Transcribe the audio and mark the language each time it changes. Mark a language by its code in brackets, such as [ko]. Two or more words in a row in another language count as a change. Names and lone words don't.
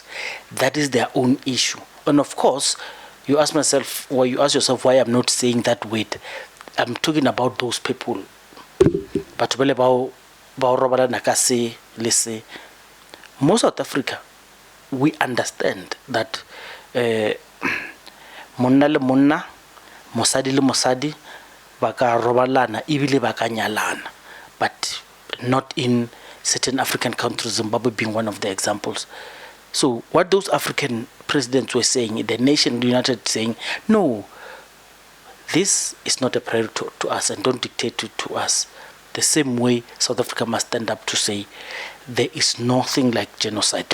[en] That is their own issue. And of course, you ask yourself why I'm not saying that word. I'm talking about those people. But most South Africa, we understand that [st] monna le monna, mosadi le mosadi, baka robalana, ibile baka nyalana. [en] But not in certain African countries, Zimbabwe being one of the examples. So what those African presidents were saying, the nation united saying, no, this is not a priority to us and don't dictate it to us. The same way South Africa must stand up to say, there is nothing like genocide.